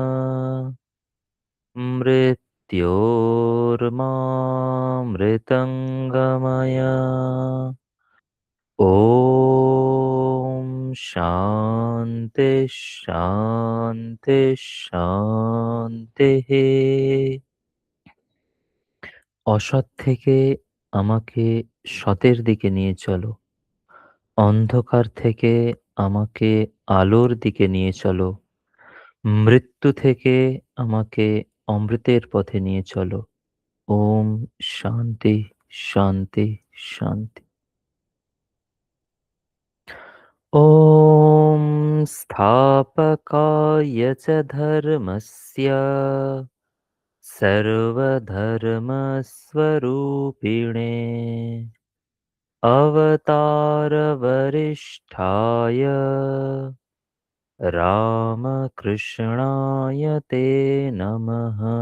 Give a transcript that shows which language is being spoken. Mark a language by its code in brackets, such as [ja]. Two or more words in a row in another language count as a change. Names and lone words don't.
[sa] मृत्योर्मामृतङ्गमय ॐ शान्ति शान्ति शान्तिः। [bn] অসৎ থেকে আমাকে সতের দিকে নিয়ে চলো, অন্ধকার থেকে আমাকে আলোর দিকে নিয়ে চলো, মৃত্যু থেকে আমাকে অমৃতের পথে নিয়ে চলো। [sa] ওম শান্তি শান্তি শান্তি। ওম স্থাপকায় চ ধর্মস্য सर्वधर्मस्वरूपिणे अवतारवरिष्ठाय रामकृष्णाय ते नमः।